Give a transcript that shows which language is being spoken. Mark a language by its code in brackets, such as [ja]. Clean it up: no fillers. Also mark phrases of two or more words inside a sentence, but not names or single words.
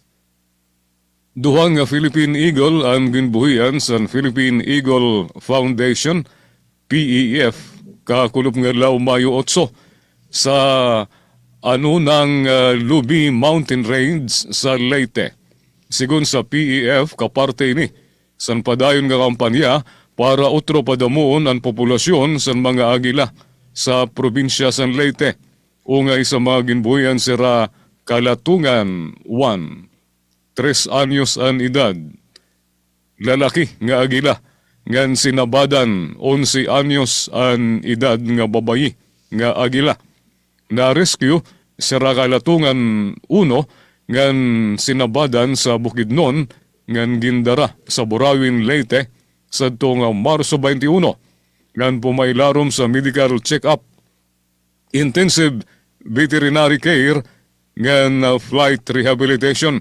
[war] Duhang Philippine Eagle ang ginbuhian sa Philippine Eagle Foundation, PEF, kakulop nga law Mayo 8 sa anunang Lubi Mountain Range sa Leyte. Sigun sa PEF, kaparte ini, san padayon nga kampanya para otro padamuon ang populasyon sa mga agila sa probinsya sa Leyte. Ungay sa mga ginbuhian sira Kalatungan 1, 3 anyos an edad. Lalaki nga agila, ngan sinabadan 11 anyos an edad nga babayi nga agila. Na-rescue sira Kalatungan 1, ngan sinabadan sa Bukidnon, ngan gindara sa Burawin, Leyte, sa itong Marso 21, ngan pumailarom sa [en] medical check-up, intensive veterinary care, [war] ngan [en] flight rehabilitation.